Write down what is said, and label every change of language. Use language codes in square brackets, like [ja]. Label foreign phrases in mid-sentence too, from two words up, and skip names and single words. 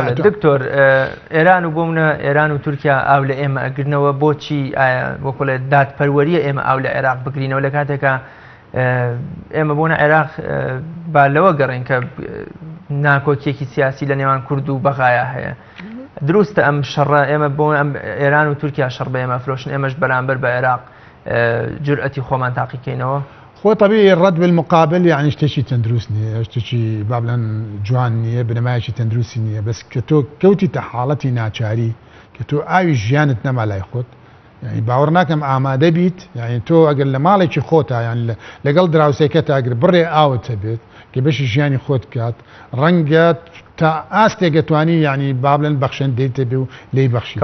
[ckb] دکتۆر ئێران و بۆمنە ئێران و تورکیا ئاو لە ئێمە ئەگرنەوە بۆچی وەکو لە دادپەروەریە ئێمە ئاو لە عێراق بگرینەوە لە کاتێکە ئێمە بۆنە عێراق با لەوە گەڕین کە ناکۆکیێکی سیاسی لە نێوان کورد و بەغایە هەیە. دروستە ئەم شەڕە ئێمە بۆ ئەم ئێران و تورکیا شەڕ بە ئێمە فرۆشن ئێمەش بەرامبەر بە عێراق جورئەتی خۆمان تاقیکەینەوە. خۆ [ar] طبيعي الرد بالمقابل يعني [ckb] شتێکی تەندروست نییە شتێکی با بڵێن جوان نییە بنەمایەکی تەندروستی نییە بەس کە تۆ کەوتی تە حاڵەتی ناچاری کە تۆ ئاوی ژیانت نەما لای خۆت يعني باوەڕ ناکەم ئامادە بیت يعني تۆ ئەگەر لە ماڵێکی خۆتە یان لەگەڵ دراوسێکەتە ئەگەر بڕێ ئاوت هەبێت کە بەشی ژیانی خۆت کات ڕەنگە تا ئاستێک دەتوانی یعنی با بڵێن بەخشەندەیت بێ و لێی بەخشی